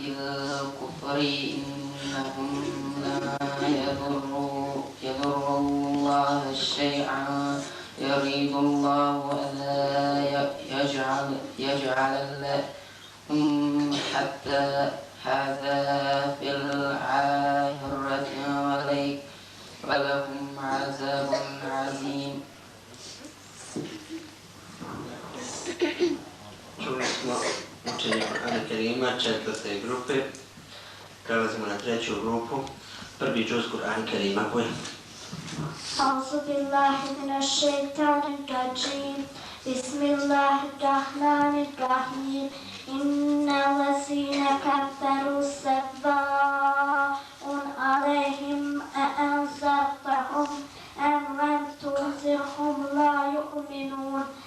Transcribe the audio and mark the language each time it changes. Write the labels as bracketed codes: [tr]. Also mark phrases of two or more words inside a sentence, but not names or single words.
[ar] الكفر إنهم لا يضروا الله شيئا يريد الله ألا يجعل لهم حتى هذا في الآخرة ولهم عذاب عظيم. [bs] Čuli smo učenje Kur'ana Kerima četvrte grupe. Prelazimo na treću grupu. Prvi džuz Kur'ana Kerima koji je. [ar] أعوذ بالله من الشيطان الرجيم. بسم الله الرحمن الرحيم. إن الذين كفروا سواء عليهم أأنذرتهم أم لم تنذرهم لا يؤمنون.